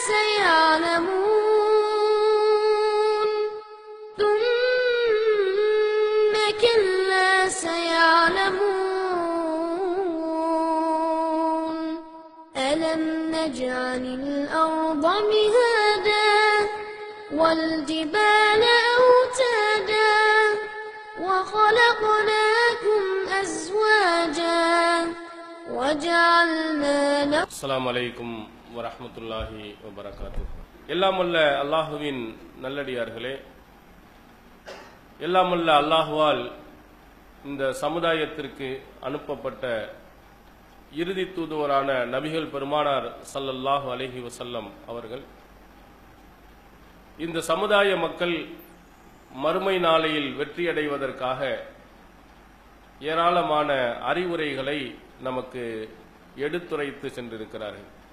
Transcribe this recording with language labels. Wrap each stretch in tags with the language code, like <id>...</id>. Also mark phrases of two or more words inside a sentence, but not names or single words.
<ar>سيعلمون ثم كلا سيعلمون ألم نجعل الأرض مهادا والجبال أوتادا وخلقناكم أزواجا وجعلنا لكم السلام عليكم ورحمة الله وبركاته.</ar> <ta>எல்லாம் வல்ல அல்லாஹுவின் நல்லடியார்களே, எல்லாம் வல்ல அல்லாஹுவால் இந்த சமுதாயத்திற்கு அனுப்பப்பட்ட இறுதி தூதுவரான நபிகள் பெருமானார்</ta> <ar>صلى الله عليه وسلم</ar> <ta>அவர்கள் இந்த சமுதாய மக்கள் மறுமை நாளையில் வெற்றியடைவதற்காக ஏராளமான அறிவுரைகளை நமக்கு எடுத்துரைத்து சென்றிருக்கிறார்கள்.</ta>